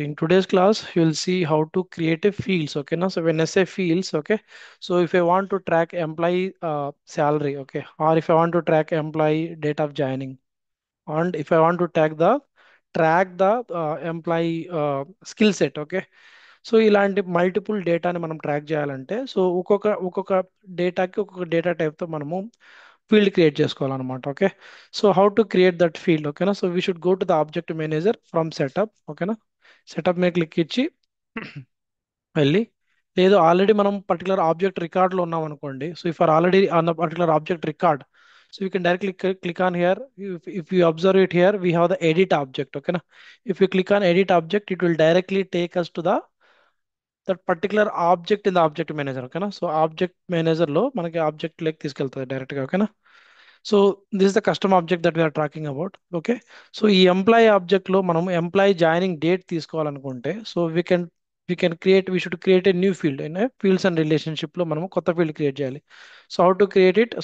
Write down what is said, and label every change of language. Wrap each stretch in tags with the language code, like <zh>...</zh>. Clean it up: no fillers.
<en>In today's class, you will see how to create a fields. Okay, now so when I say fields, okay, so if I want to track employee salary, okay, or if I want to track employee date of joining, and if I want to track the employee skill set, okay.</en> <te>So ఇలాంటి multiple డేటాని మనం track చేయాలంటే so ఒక్కొక్క డేటాకి ఒక్కొక్క data టైప్తో మనము field create చేసుకోవాలన్నమాట.</te> <en>Okay, so how to create that field? ఓకేనా, so we should go to the object manager from setup.</en> <te>ఓకేనా, సెటప్ మీద క్లిక్ ఇచ్చి వెళ్ళి, లేదు ఆల్రెడీ మనం పర్టికులర్ ఆబ్జెక్ట్ రికార్డ్లో ఉన్నాం అనుకోండి.</te> <en>So if are already on the particular object record, so you can directly click on here. If you observe it here, we have the edit object. Okay, na? If you click on edit object, it will directly take us to the that particular object in the object manager.</en> <te>ఓకేనా, so object manager లో మనకి object లెక్ తీసుకెళ్తుంది direct గా.</te> <en>ఓకేనా, so this is the custom object that we're talking about.</en> <te>Okay, so ఈ employee object లో మనం employee joining date తీసుకోవాలనుకుంటే</te> <en>So we can create we should create a new field.</en> <te>In fields and relationship లో మనం కొత్త field create చేయాలి.</te> <en>So how to create it?</en>